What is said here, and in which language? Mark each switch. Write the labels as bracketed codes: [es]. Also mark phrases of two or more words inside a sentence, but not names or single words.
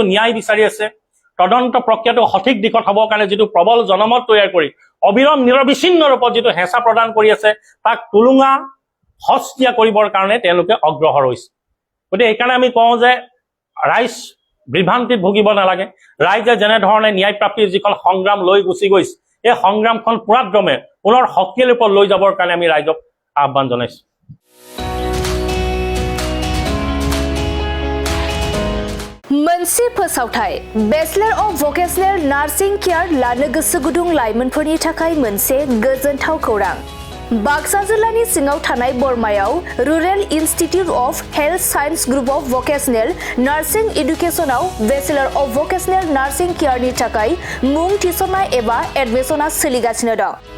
[as] ন্যায় বিচাৰি আছে তদন্ত প্ৰক্ৰিয়াটো সঠিক দিশত হ'বৰ কাৰণে যিটো প্ৰবল জনমত তৈয়াৰ কৰি অবিৰম নিৰবিচ্ছিন্ন ৰূপত যিটো হেঁচা প্ৰদান কৰি আছে তাক তুলুঙা হস্তীয়া কৰিবৰ কাৰণে তেওঁলোকে অগ্ৰসৰ হৈছে গতিকে এইকাৰণে আমি কওঁ যে ৰাইজ বিভ্ৰান্তিত ভুগিব নালাগে ৰাইজে যেনেধৰণে ন্যায় প্ৰাপ্তিৰ যিখন সংগ্ৰাম লৈ গুচি গৈছে এই সংগ্ৰামখন পুৰাক্ৰমে পুনৰ শক্তিশালী ৰূপত লৈ যাবৰ কাৰণে আমি ৰাইজক আহ্বান জনাইছো [brx] मोनसे फोसावथाय [en] Bachelor of Vocational Nursing Care [brx] लानो गोसो गुदुं लाइमोनफोरनि थाखाय मोनसे गोजोनथाव खौरां बाक्सा जिल्लानि सिङाव थानाय बरमायाव रुरेल इन्स्टिट्युट अफ हेल्थ साइन्स ग्रुप अफ भकेशनेल नार्सिं एडुकेशनाव [en] Bachelor of Vocational Nursing Careनि [brx] थाखाय मुं थिसननाय एबा एडमिशना सोलिगासिनो दं